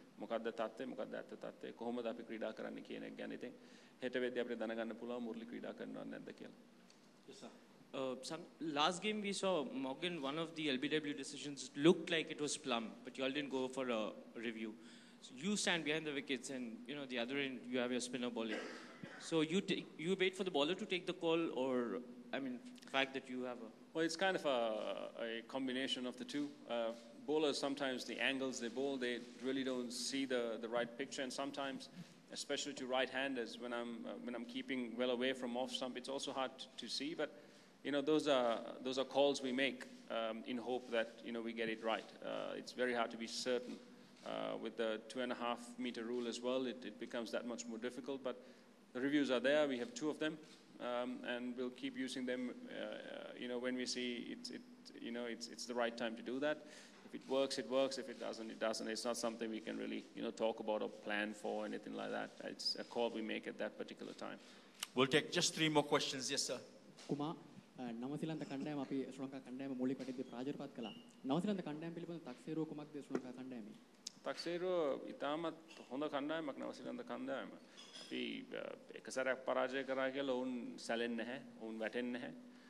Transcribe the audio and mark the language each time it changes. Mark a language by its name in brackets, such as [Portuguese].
[Sinhala] මොකද්ද තත්ත්වය, මොකද්ද ඇත්ත තත්ත්වය, කොහොමද අපි ක්‍රීඩා කරන්න කියන එක ගැන. ඉතින් හෙට වෙද්දී අපිට දැනගන්න පුළුවන් මුරලි ක්‍රීඩා කරනවද නැද්ද කියලා. [English] Yes, sir. Last game we saw Morgan, one of the LBW decisions looked like it was plum, but you all didn't go for a review. So you stand behind the wickets, and the other end you have your spinner bowling. So you wait for the bowler to take the call, or the fact that you have a. Well, it's kind of a combination of the two. Bowlers, sometimes the angles they bowl, they really don't see the right picture, and sometimes, especially to right-handers, when I'm keeping well away from off stump, it's also hard to see. But those are calls we make in hope that we get it right. It's very hard to be certain. With the 2.5 meter rule as well, it becomes that much more difficult. But the reviews are there. We have 2 of them, and we'll keep using them. When we see it's the right time to do that. If it works, it works. If it doesn't, it doesn't. It's not something we can really talk about or plan for, anything like that. It's a call we make at that particular time. We'll take just 3 more questions. Yes, sir. [Sinhala] කුමා නවසීලන්ත කණ්ඩායම අපි ශ්‍රී ලංකා කණ්ඩායම මූලික කටයුතු ප්‍රාජෝගිකපත් කළා. නවසීලන්ත කණ්ඩායම පිළිබඳ තක්සේරුව කුමක්ද ශ්‍රී ලංකා කණ්ඩායමේ? තක්සේරුව ඉතාමත් හොඳ කණ්ඩායමක් නවසීලන්ත කණ්ඩායම. අපි එක සැරයක් පරාජය කරා කියලා ඔවුන් සැලෙන්නේ නැහැ. ඔවුන් වැටෙන්නේ නැහැ.